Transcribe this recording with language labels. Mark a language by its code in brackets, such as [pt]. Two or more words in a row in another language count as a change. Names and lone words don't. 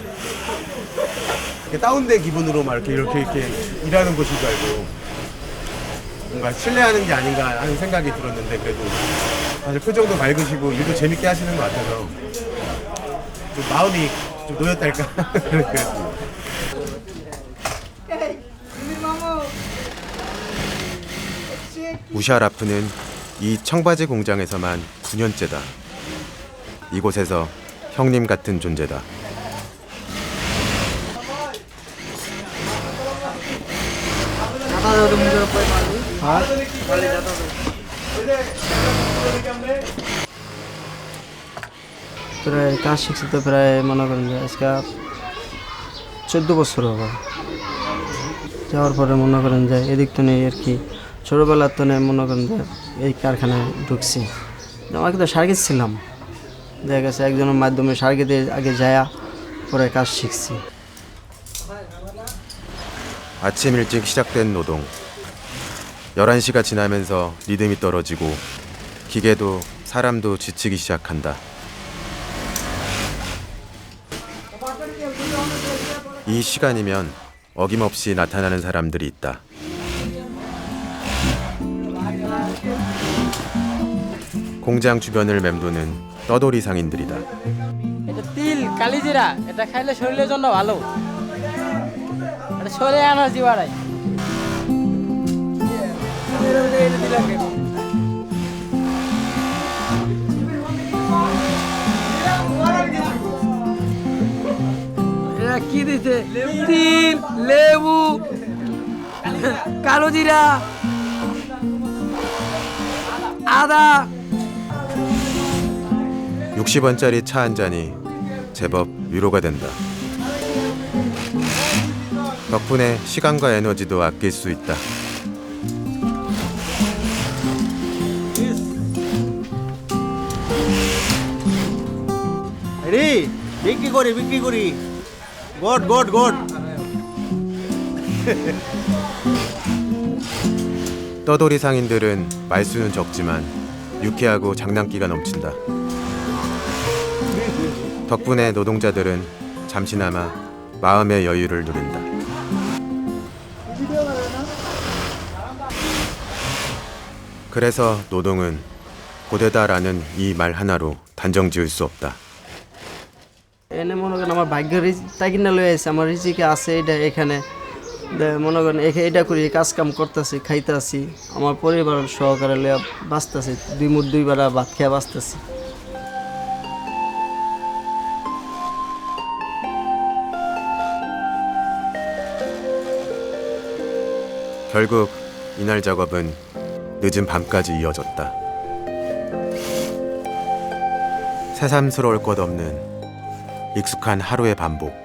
[ko] 다운된 기분으로 막 이렇게 일하는 곳인 줄 알고 뭔가 신뢰하는 게 아닌가 하는 생각이 들었는데 그래도 사실 표정도 밝으시고 일도 재밌게 하시는 것 같아서 좀 마음이 좀 놓였달까 그랬습니다. 무샤라프는 이 청바지 공장에서만 9년째다. 이곳에서 형님 같은 존재다. [bn] প্রায় কাজ শিখছি তো প্রায় মনে করেন যে আজকে 14 বছর হবে যাওয়ার পরে মনে করেন যে এদিক তো নেই আর কি ছোটোবেলার তো নেই মনে করেন যে এই কারখানায় ঢুকছি আমাকে তো সার্কিট ছিলাম, দেখা গেছে একজনের মাধ্যমে সার্কিটে আগে যায়া পরে কাজ শিখছি। [ko] 아침 일찍 시작된 노동. 11시가 지나면서 리듬이 떨어지고 기계도 사람도 지치기 시작한다. 이 시간이면 어김없이 나타나는 사람들이 있다. 공장 주변을 맴도는 떠돌이 상인들이다. [bn] এটা তিল কালিজিরা, এটা খাইলে শরীরের জন্য ভালো, এটা শরীরে এনার্জি বাড়ায়। এরা কি দিতে? তিল, লেবু, কালো জিরা, আদা। [ko] 60원짜리 차 한 잔이 제법 위로가 된다. 덕분에 시간과 에너지도 아낄 수 있다. [bn] রে বিক্রি করি গড [ko] 떠돌이 상인들은 말수는 적지만 유쾌하고 장난기가 넘친다. 덕분에 노동자들은 잠시나마 마음의 여유를 누린다. 그래서 노동은 고되다라는 이 말 হানারো 단정 지을 수 없다. [bn] এনে মনে করেন আমার ভাগ্যের তাই কিনা লয়ে আছে, আমার রিজিকে আছে এটা এখানে। মনে করেন এটা করি, কাজ কাম করতেছি, খাইতেছি, আমার পরিবার সহকারে লইয়া বাঁচতেছি, দুই মুঠ দুই বেলা ভাত খেয়ে বাঁচতেছি। [ko] 결국 이날 작업은 늦은 밤까지 이어졌다. 새삼스러울 것 없는 익숙한 하루의 반복.